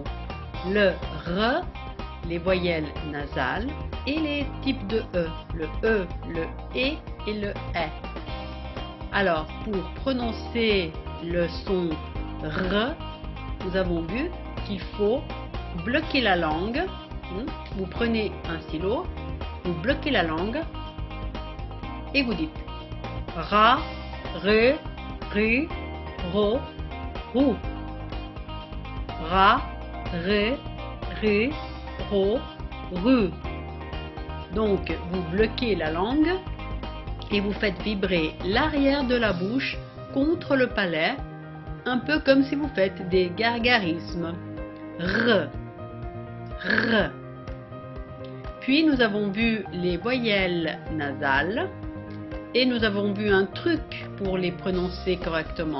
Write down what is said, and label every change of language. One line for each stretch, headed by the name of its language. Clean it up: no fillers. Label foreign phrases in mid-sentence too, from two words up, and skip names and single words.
French: Le R, les voyelles nasales et les types de E, le E, le E et le E. Alors, pour prononcer le son R, nous avons vu qu'il faut bloquer la langue. Vous prenez un stylo, vous bloquez la langue et vous dites Ra, Re, Ru, Ro, Rou. Ra, Re, Ru, Ro, Ru. Donc, vous bloquez la langue et vous faites vibrer l'arrière de la bouche contre le palais, un peu comme si vous faites des gargarismes. R, R. Puis nous avons vu les voyelles nasales et nous avons vu un truc pour les prononcer correctement.